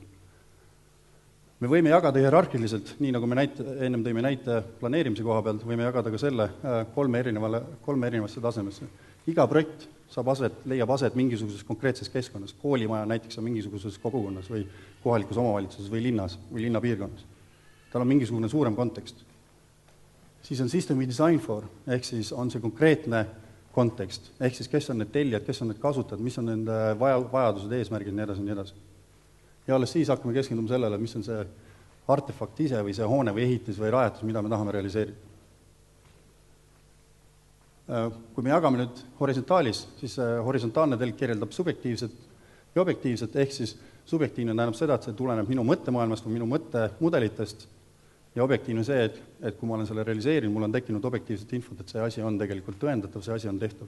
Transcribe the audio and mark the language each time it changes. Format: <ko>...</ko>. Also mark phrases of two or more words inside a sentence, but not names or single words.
<et>Me võime jagada hierarhiliselt, nii nagu me ennem tõime näite planeerimise koha pealt, võime jagada ka selle kolme erinevasse tasemesse. Iga projekt leiab aset mingisuguses konkreetses keskkonnas, koolimaja näiteks on mingisuguses kogukonnas või kohalikus omavalitsuses või linnas või linnapiirkonnas. Tal on mingisugune suurem kontekst. Siis on</et> <en>system we design for,</en> <et>ehk siis on see konkreetne kontekst, ehk siis kes on need tellijad, kes on need kasutajad, mis on nende vajadused, eesmärgid, nii edasi, nii edasi. Ja alles siis hakkame keskenduma sellele, mis on see artefakt ise või see hoone või ehitis või rajatus, mida me tahame realiseerida. Kui me jagame nüüd horisontaalis, siis horisontaalne telg kirjeldab subjektiivset ja objektiivset, ehk siis subjektiivne tähendab seda, et see tuleneb minu mõttemaailmast või minu mõttemudelitest ja objektiivne see, et kui ma olen selle realiseerinud, mul on tekkinud objektiivset infot, et see asi on tegelikult tõendatav, see asi on tehtav.</et>